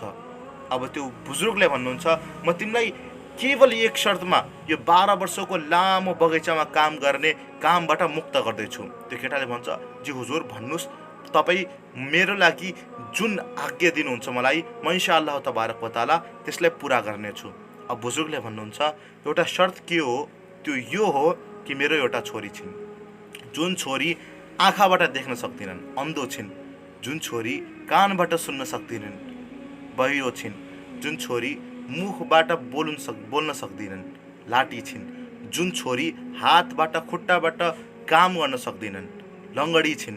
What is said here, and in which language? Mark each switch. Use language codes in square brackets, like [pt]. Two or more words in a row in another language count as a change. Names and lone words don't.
[ne] अब त्यो बुजुर्गले भन्नुहुन्छ, म तिमीलाई केवल एक शर्तमा यो 12 वर्षको लामो बगैँचामा काम गर्ने कामबाट मुक्त गर्दैछु। त्यो केटाले भन्छ, जी हुजुर, भन्नुहोस्, तपाईँ मेरो लागि जुन आज्ञा दिनुहुन्छ मलाई, म [ar] إن شاء الله تبارك وتعالى [ne] त्यसलाई पुरा गर्नेछु। अब बुजुर्गले भन्नुहुन्छ, एउटा शर्त के हो? त्यो यो हो कि मेरो एउटा छोरी छिन्, जुन छोरी आँखाबाट देख्न सक्दिनन्, अन्धो छिन्, जुन छोरी कानबाट सुन्न सक्दिनन्, बहिरो छिन्, जुन छोरी मुखबाट बोल्न सक्दिनन्, लाटी छिन्, जुन छोरी हातबाट खुट्टाबाट काम गर्न सक्दिनन्, लङ्गडी छिन्।